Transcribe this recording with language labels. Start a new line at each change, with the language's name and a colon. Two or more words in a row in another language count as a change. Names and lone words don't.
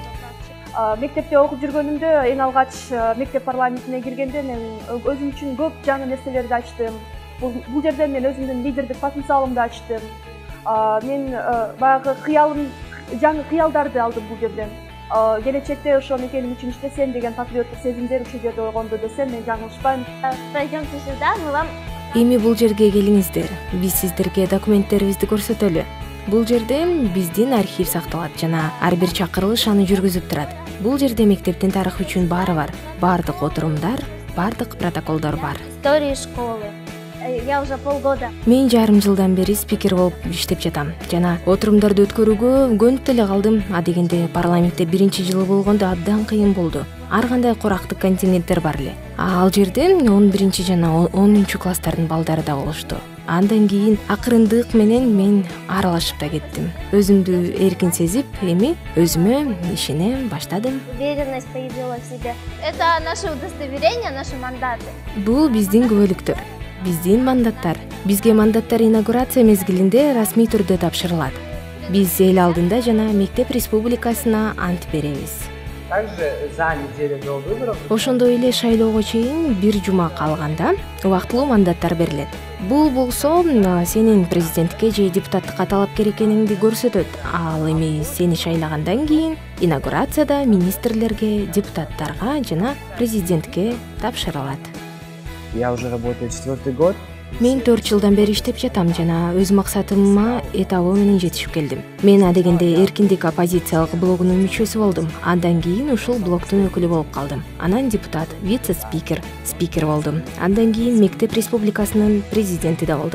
Kyrgyz: Мектепте окуп жүргөнүмдө эң алгач мектеп парламентине киргенде мен өзүм үчүн көп жаңы нерселерди ачтым. Бул жерде мен өзүмдүн лидердик потенциалымды ачтым. Мен баягы жаңы кыялдарды алдым бул жерден. Келечекте ошол мекеним үчүн иштесем деген патриоттук сезимдер ушул жерде ойгонду десем мен жаңылышпайм.
Russian: Пройдёмте сюда, мы вам.
Kyrgyz: Эми бул жерге келиңиздер. Биз сиздерге документтерибизди көрсөтөлү. Бул жерде биздин архив сакталат жана ар бир чакырылыш аны жүргүзүп турат. Бул жерде мектептин тарыхы үчүн баары бар. Бардык отурумдар, бардык протоколдор бар.
Russian: История школы. Я уже полгода.
Kyrgyz: Мен жарым жылдан бери спикер болуп иштеп жатам жана отурумдарды өткөрүүгө көнүп деле калдым. Адегенде парламентте 1-жылы болгондо абдан кыйын болду. Ар кандай корактык контингенттер бар эле. Ал жерде 11 жана 10 класстардын балдары да болушту. Андан кийин акырындык менен мен аралашып да кеттим. Өзүмдү эркин сезип, эми өзүмө ишене баштадым.
Russian: Уверенность появилась в себе. Это наше удостоверение, наши мандаты.
Kyrgyz: Бул биздин күбөлүктөр. Биздин мандаттар. Бизге мандаттар инаугурация мезгилинде расмий түрдө тапшырылат. Биз эл алдында жана мектеп республикасына ант беребиз.
Russian: Также за неделю до выборов.
Kyrgyz: Ошондой эле шайлоого чейин 1 жума калганда убактылуу мандаттар берилет. Бул болсо сенин президентке же депутаттыкка талапкер экениңди көрсөтөт. Ал эми сени шайлагандан кийин инаугурацияда министрлерге, депутаттарга жана президентке тапшырылат.
Russian: Я уже работаю 4-й год,
Kyrgyz: Мен 4 жылдан бери иштеп жатам жана өз максатыма этабы менен жетишип келдим. Мен адегенде эркиндик оппозициялык блогунун мүчөсү болдум. Андан кийин ушул блогдун өкүлү болуп калдым. Анан депутат, вице-спикер, спикер болдум. Андан кийин мектеп республикасынын президенти да болдум.